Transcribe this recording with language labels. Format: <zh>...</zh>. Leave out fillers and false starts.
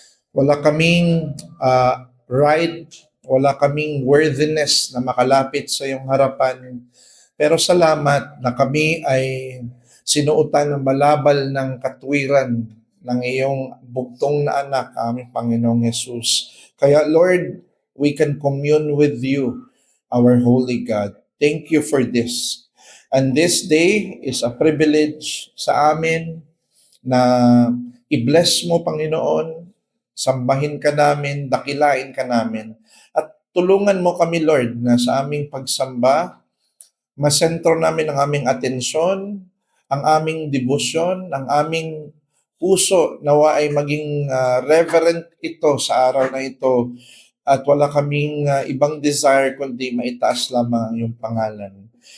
<tl>Wala kaming right, wala kaming worthiness na makalapit sa iyong harapan. Pero salamat na kami ay sinuotan ng balabal ng katwiran ng iyong bugtong na anak, aming Panginoong Jesus.</tl> <en>Kaya Lord, we can commune with you, our holy God. Thank you for this. And this day is a privilege</en> <tl>sa amin na i-bless mo, Panginoon, sambahin ka namin, dakilain ka namin, at tulungan mo kami, Lord, na sa aming pagsamba, masentro namin ang aming atensyon, ang aming debosyon, ang aming puso, nawa ay maging reverent ito sa araw na ito, at wala kaming ibang desire kundi maitaas lamang ang iyong pangalan.</tl>